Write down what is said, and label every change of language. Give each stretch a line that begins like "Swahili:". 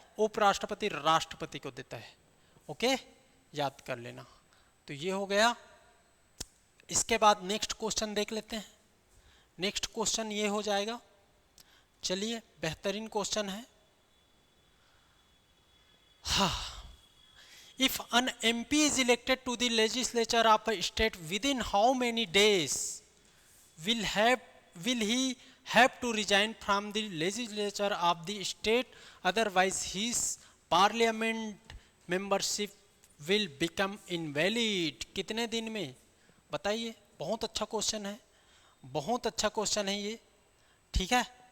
Hindi: उपराष्ट्रपति राष्ट्रपति को देता है, ओके, याद कर लेना। तो ये हो गया। इसके बाद नेक्स्ट क्वेश्चन देख लेते हैं। नेक्स्ट क्वेश्चन ये हो जाएगा, चलिए, बेहतरीन क्वेश्चन है।
English: If an MP is elected to the legislature of a state, within how many days will he have to resign from the legislature of the state? Otherwise, his parliament membership will become invalid.
Hindi: कितने दिन में? बताइए। बहुत अच्छा question है, बहुत अच्छा question है ये, ठीक है।